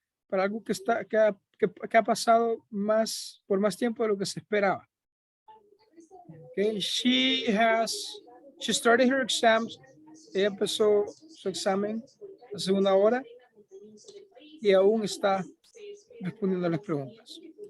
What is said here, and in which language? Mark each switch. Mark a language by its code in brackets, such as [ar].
[es] Para algo que ha pasado por más tiempo de lo que se esperaba. [en] Okay, she started her exams. [es] Ella empezó su examen hace una hora y aún está respondiendo a las preguntas.